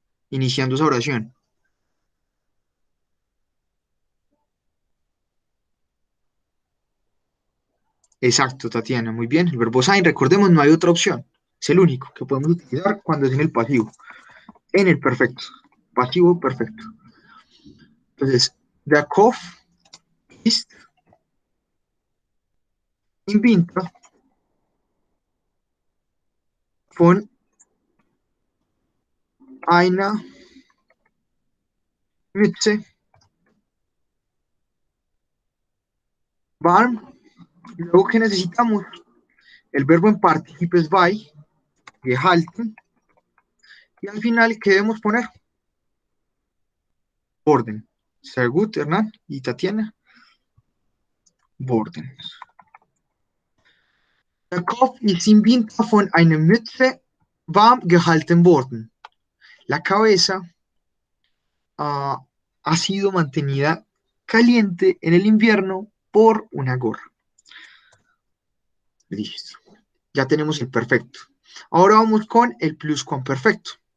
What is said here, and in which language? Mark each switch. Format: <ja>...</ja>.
<es>Iniciando esa oración. Exacto, Tatiana, muy bien. El verbo sein, recordemos, no hay otra opción. Es el único que podemos utilizar cuando es en el pasivo. En el perfecto. Pasivo perfecto. Entonces,</es> <de>der Kopf ist im Winter von einer Mütze</de> <es>Warm. Luego, ¿qué necesitamos? El verbo en partícipes by, gehalten. Y al final, ¿qué debemos poner?</es> <de>Worden. Sehr gut, Hernán y Tatiana. Worden. Der Kopf ist im Winter von einer Mütze warm gehalten worden.</de> <es>La cabeza ha sido mantenida caliente en el invierno por una gorra. Listo. Ya tenemos el perfecto. Ahora vamos con el pluscuamperfecto.</es>